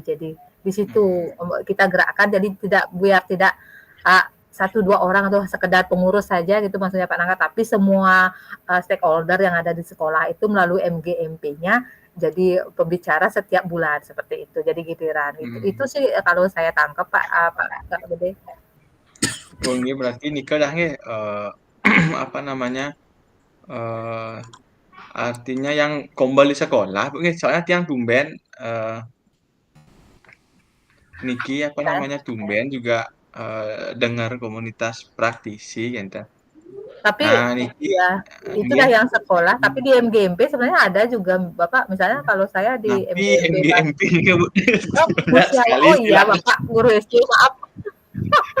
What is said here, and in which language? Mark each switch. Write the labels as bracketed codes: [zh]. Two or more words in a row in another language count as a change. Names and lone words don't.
[id] Jadi di situ kita gerakkan, jadi biar tidak 1-2 orang atau sekedar pengurus saja gitu maksudnya Pak Nangga, tapi semua stakeholder yang ada di sekolah itu melalui MGMP-nya jadi pembicara setiap bulan seperti itu. Jadi giliran itu sih kalau saya tangkap Pak Gede. Ini berarti Nika dah apa namanya artinya yang kembali sekolah, soalnya tiang tumben Niki apa namanya tumben juga dengar komunitas praktisi gitu. Tapi ya itu dah yang sekolah, tapi di MGMP sebenarnya ada juga Bapak, misalnya kalau saya di MGMP oh iya Bapak guru SD, maaf.